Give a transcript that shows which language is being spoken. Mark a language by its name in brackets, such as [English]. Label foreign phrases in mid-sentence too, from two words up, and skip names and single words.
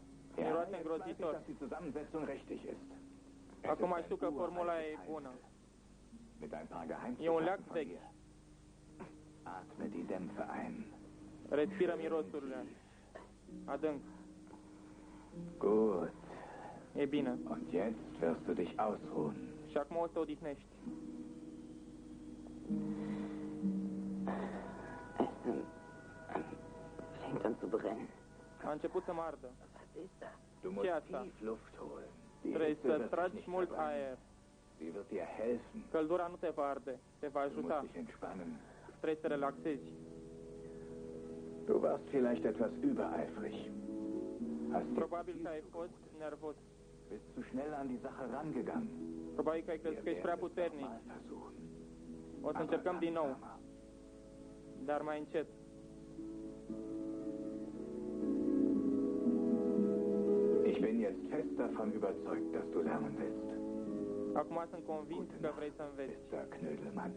[Romanian] Miroase [German] jetzt weiß ich, [Romanian] îngrozitor. [German] dass die Zusammensetzung richtig ist. [Romanian] Acum știu că formula e bună. [German] Mit ein paar [Romanian] E un leac [German] Geheimzutaten von [Romanian] vechi. [German] dir. Atme die Dämpfe ein. [Romanian] Respiră mirosurile. Adânc. [German] Gut. [Romanian] E bine. [German] Und jetzt wirst du dich ausruhen. [Romanian] Și acum o să te odihnești. [German] Fängt an zu brennen. [Romanian] A început să mă ardă. [German] Was ist das? Du musst tief Luft holen. Die [Romanian] Trebuie [German] Hitze [Romanian] să [German] wird dich [Romanian] tragi [German] nicht [Romanian] mult [German] verbrennen. [Romanian] aer. [German] Sie wird dir helfen. [Romanian] Căldura nu te va arde. Te va [German] Du musst [Romanian] ajuta. [German] dich entspannen. [Romanian] Trebuie să te relaxezi. [German] Du warst vielleicht etwas übereifrig. Hast dir [Romanian] Probabil că ai fost nervos. [German] bist zu schnell an die Sache rangegangen. [Romanian] Probabil că ai crezut că ești prea puternic. O să încercăm din nou. Dar mai încet. [German] Ich bin jetzt fest davon überzeugt, dass du lernen willst. [Romanian] Acum sunt convins că vrei să înveți. [German] Mr. Knödelmann.